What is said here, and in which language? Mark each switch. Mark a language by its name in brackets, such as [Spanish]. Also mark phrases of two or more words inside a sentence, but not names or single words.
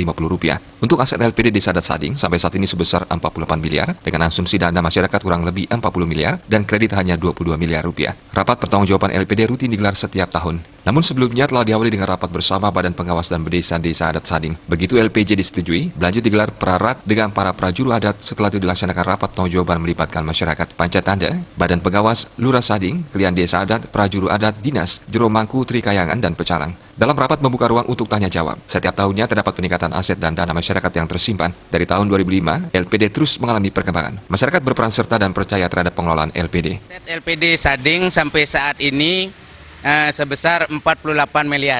[Indonesian] Untuk aset LPD Desa Adat Sading sampai saat ini sebesar 48 miliar dengan asumsi dana masyarakat kurang lebih 40 miliar dan kredit hanya 22 miliar rupiah. Rapat pertanggungjawaban LPD rutin digelar setiap tahun. Namun sebelumnya telah diawali dengan rapat bersama Badan Pengawas dan Berdesa Desa Adat Sading. Begitu LPJ disetujui, berlanjut digelar prarat dengan para prajuru adat. Setelah itu dilaksanakan rapat pertanggungjawaban melibatkan masyarakat, Panca Tanda, Badan Pengawas, Lurah Sading, Klien Desa Adat, Prajuru Adat, Dinas, Jero Mangku, Trikayangan, dan Pecalang. Dalam rapat membuka ruang untuk tanya jawab. Setiap tahunnya terdapat peningkatan aset dan dana masyarakat yang tersimpan. Dari tahun 2005, LPD terus mengalami perkembangan. Masyarakat berperan serta dan percaya terhadap pengelolaan LPD. LPD Sading sampai saat ini sebesar 48 miliar.